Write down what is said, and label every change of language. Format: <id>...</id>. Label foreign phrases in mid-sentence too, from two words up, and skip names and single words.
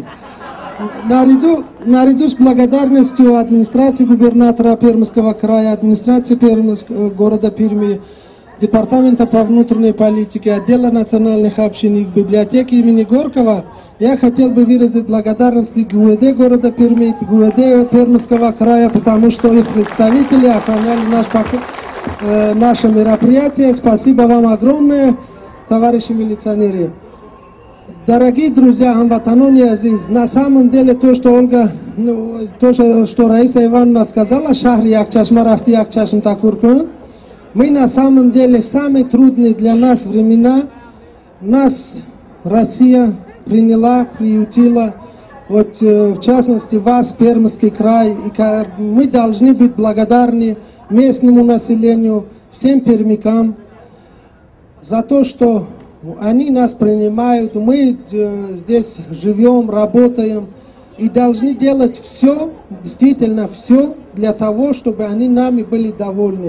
<ru>Наряду с благодарностью администрации губернатора Пермского края, администрации города Перми, Департамента по внутренней политике, отдела национальных общин и библиотеки имени Горького, я хотел бы выразить благодарность ГУВД города Перми, ГУВД Пермского края, потому что их представители охраняли наше мероприятие. Спасибо вам огромное, товарищи милиционеры. Дорогие друзья,</ru> <tg>хамватанони азиз,</tg> <ru>на самом деле то, что Ольга, что Раиса Ивановна сказала,</ru> <tg>шахри якчашма рафти якчашм такуркун,</tg> <ru>мы на самом деле в самые трудные для нас времена, нас Россия приняла, приютила, вот в частности вас, Пермский край, и мы должны быть благодарны местному населению, всем пермякам за то, что они нас принимают, мы здесь живем, работаем и должны делать все, действительно все, для того, чтобы они нами были довольны.</ru>